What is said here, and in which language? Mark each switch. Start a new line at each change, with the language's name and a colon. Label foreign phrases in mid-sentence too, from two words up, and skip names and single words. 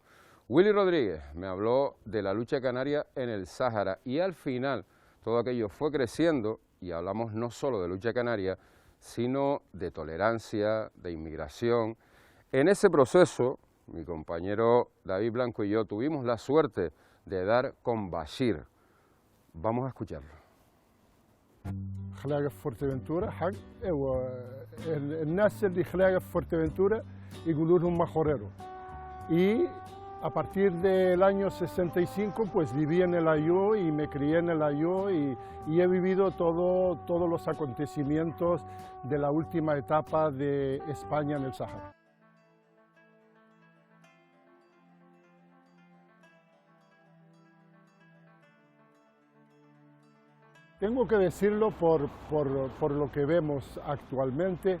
Spanish: Willy Rodríguez me habló de la lucha canaria en el Sáhara y al final todo aquello fue creciendo y hablamos no solo de lucha canaria, sino de tolerancia, de inmigración. En ese proceso, mi compañero David Blanco y yo tuvimos la suerte de dar con Bashir. Vamos a escucharlo.
Hassaniyya: خلاقة في فورتيفنتورا حق الناس اللي خلاقة في فورتيفنتورا يقولوا لهم majorero.
Spanish: Y a partir del año 65 pues viví en el Ayo y me crié en el Ayo y he vivido todos los acontecimientos de la última etapa de España en el Sáhara. Tengo que decirlo por lo que vemos actualmente.